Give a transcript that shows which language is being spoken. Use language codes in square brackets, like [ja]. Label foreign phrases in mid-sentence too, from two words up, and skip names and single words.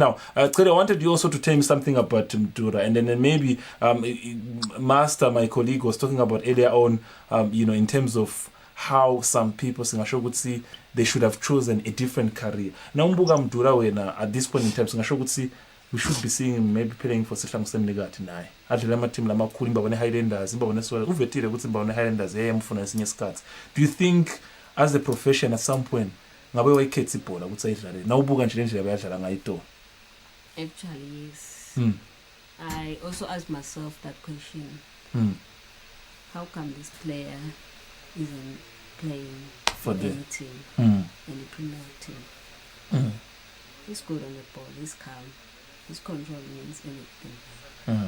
[en] Now, Cleo, I wanted you also to tell me something about Mdura, and then maybe Master, my colleague, was talking about earlier on, in terms of how some people see they should have chosen a different career. Now, Mbuga Mdura, at this point in time, we should be seeing him maybe playing for Sihlangu Semnigati [nd] naye adlala ama-team lamakhulu imbabone Highlanders imbabone uvetile ukuthi imbabone Highlanders yayamfuna esinye isikhathi. [en] Do you think as a profession at some point [nd] ngabe wayikhetha ibhola ukuthi ayidlale nawubuka nje lendlela bayadlala ngayo iToro? [en] Actually, yes. I also asked myself that question. How come this player isn't playing for any team, any Premier team? He's good on the ball, he's calm. His control means anything.